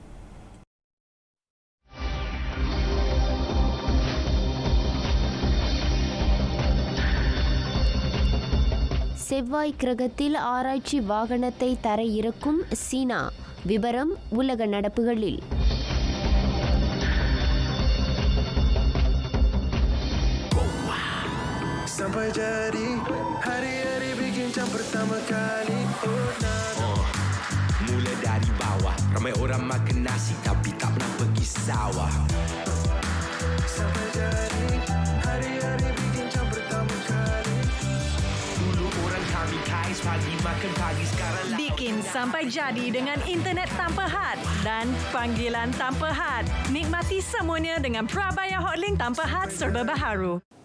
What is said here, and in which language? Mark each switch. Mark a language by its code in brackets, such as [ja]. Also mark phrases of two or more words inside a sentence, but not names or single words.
[ta] செவ்வாய் கிரகத்தில் ஆராய்ச்சி வாகனத்தை தர இறக்கும் சீனா. விவரம் உலக நடப்புகளில். [ms] Sampai jadi hari-hari bikin jam pertama kali. Mula dari bawah, ramai orang makan nasi tapi tak pernah pergi sawah. Sampai jadi hari-hari bikin jam pertama kali. Dulu orang kami kais pagi makan pagi, sekarang bikin sampai jadi dengan internet tanpa had dan panggilan tanpa had. Nikmati semuanya dengan Prabaya Hotlink tanpa had serba baharu.